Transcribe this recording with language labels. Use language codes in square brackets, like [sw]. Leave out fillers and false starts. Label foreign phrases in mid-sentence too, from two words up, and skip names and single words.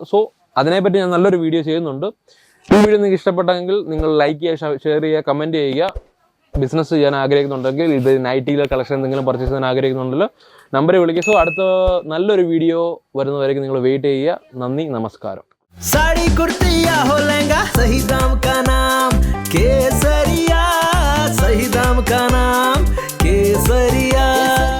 [ml] സോ അതിനെപ്പറ്റി ഞാൻ നല്ലൊരു വീഡിയോ ചെയ്യുന്നുണ്ട്. ഈ വീഡിയോ നിങ്ങൾക്ക് ഇഷ്ടപ്പെട്ടെങ്കിൽ നിങ്ങൾ ലൈക്ക് ചെയ്യുക, ഷെയർ ചെയ്യുക, കമൻറ്റ് ചെയ്യുക. ബിസിനസ് ചെയ്യാൻ ആഗ്രഹിക്കുന്നുണ്ടെങ്കിൽ, ഇത് നൈറ്റിയിലെ കളക്ഷൻ എന്തെങ്കിലും പർച്ചേസ് ചെയ്യാൻ ആഗ്രഹിക്കുന്നുണ്ടെങ്കിൽ നമ്പറിൽ വിളിക്കുക. സോ അടുത്ത നല്ലൊരു വീഡിയോ വരുന്നവരേക്കും നിങ്ങൾ വെയിറ്റ് ചെയ്യുക. നന്ദി, നമസ്കാരം. [hi] साड़ी कुर्ती या हो लहंगा, सही दाम का नाम केसरिया, सही दाम का नाम केसरिया.